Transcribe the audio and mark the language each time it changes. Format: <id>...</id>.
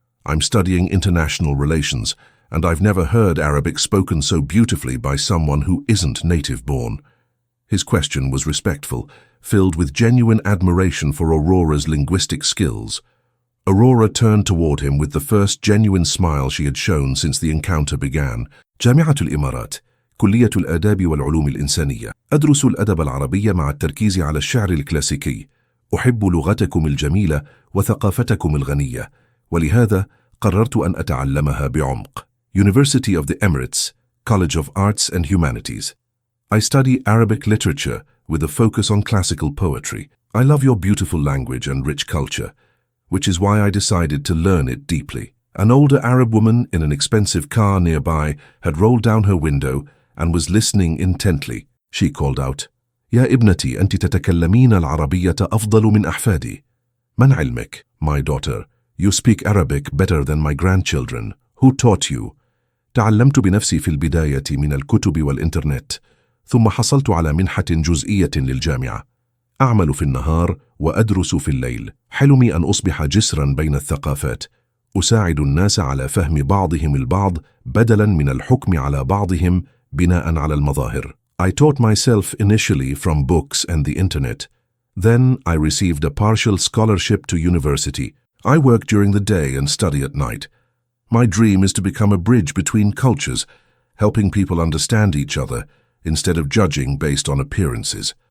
<en>I'm studying international relations, and I've never heard Arabic spoken so beautifully by someone who isn't native-born." His question was respectful, filled with genuine admiration for Aurora's linguistic skills. Aurora turned toward him with the first genuine smile she had shown since the encounter began.</en> <ar>جامعة الإمارات، كلية الآداب والعلوم الإنسانية. أدرس الأدب العربي مع التركيز على الشعر الكلاسيكي. أحب لغتكم الجميلة وثقافتكم الغنية، ولهذا قررت أن أتعلمها بعمق.</ar> <en>University of the Emirates, College of Arts and Humanities. I study Arabic literature with a focus on classical poetry. I love your beautiful language and rich culture, which is why I decided to learn it deeply. An older Arab woman in an expensive car nearby had rolled down her window and was listening intently. She called out,</en> <ar>"يا ابنتي أنت تتكلمين العربية أفضل من أحفادي. من علمك?"</ar> <en>My daughter, you speak Arabic better than my grandchildren. Who taught you?</en> <ar>تعلمت بنفسي في البداية من الكتب والإنترنت، ثم حصلت على منحة جزئية للجامعة. أعمل في النهار وأدرس في الليل. حلمي أن أصبح جسرا بين الثقافات. أساعد الناس على فهم بعضهم البعض بدلا من الحكم على بعضهم بناء على المظاهر.</ar> <en>I taught myself initially from books and the internet. Then I received a partial scholarship to university. I work during the day and study at night. My dream is to become a bridge between cultures, helping people understand each other instead of judging based on appearances.</en>